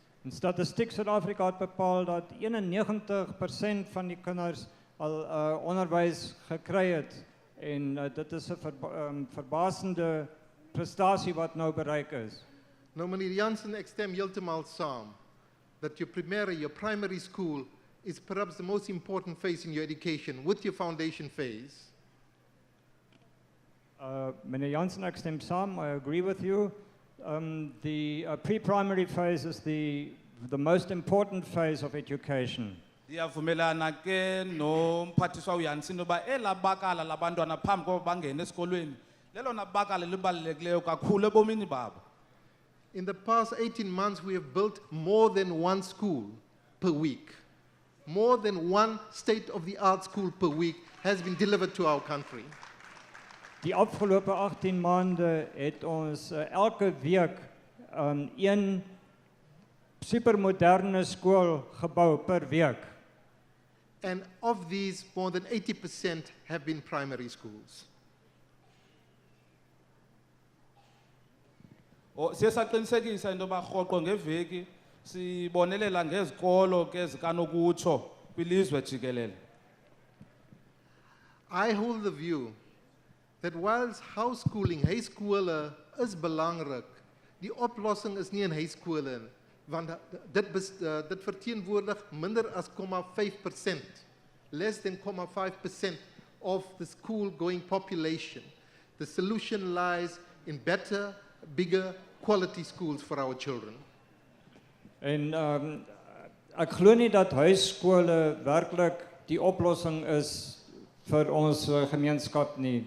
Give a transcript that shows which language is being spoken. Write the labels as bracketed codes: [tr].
[af] In Statistiek Suid-Afrika het bepaal dat 91% van die kinders al onderwys gekry het en dit is 'n verbasende prestasie wat nou bereik is. Nou meneer Jansen, ek stem heeltemal saam [en] that your primary school is perhaps the most important phase in your education with your foundation phase. [af] Meneer Jansen, ek stem saam. [en] I agree with you. The pre-primary phase is the most important phase of education. [xh] Ndiyavumelana ke nomphathiswa uYansin oba elabakala labantwana phambi kokuba bangene esikolweni lelona bakala libalulekileyo kakhulu ebomini babo. [en] In the past 18 months, we have built more than 1 school per week. More than 1 state-of-the-art school per week has been delivered to our country. [af] Die afgelope 18 maande het ons elke week 'n supermoderne skool gebou per week. [en] And of these, more than 80% have been primary schools. [xh] Siyasaqinisekisa into yoba rhoqo ngeveki sibonelela ngezikolo ke zikanokutsho kwilizwe jikelele. [en] I hold the view that whilst house schooling, [af] huiskole is belangrik, die oplossing is nie in huiskole, want dit verteenwoordig minder as 0,5%, [en] less than 0,5% of the school-going population. The solution lies in better, bigger, quality schools for our children. [af] En ek glo nie dat huisskole werklik die oplossing is vir ons gemeenskap nie.